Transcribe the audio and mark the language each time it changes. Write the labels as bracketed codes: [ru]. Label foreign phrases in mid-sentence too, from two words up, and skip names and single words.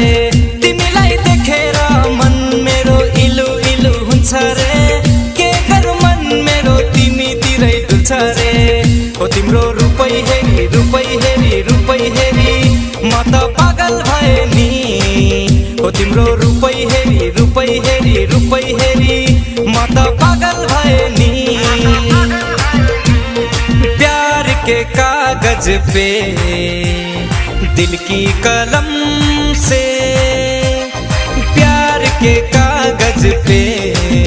[ne] तिमीलाई देखेर मन मेरो इलु इलु हुन्छ रे, के गरौँ मन मेरो तिमीतिरै डुल्छ रे। ओ तिम्रो रूपै हेरी रूपै हेरी रूपै हेरी म त पागल भए नि। ओ तिम्रो रूपै हेरी रूपै हेरी रूपै हेरी म त पागल भए नि। [hi] प्यार के कागज पे दिल की कलम से, प्यार के कागज पे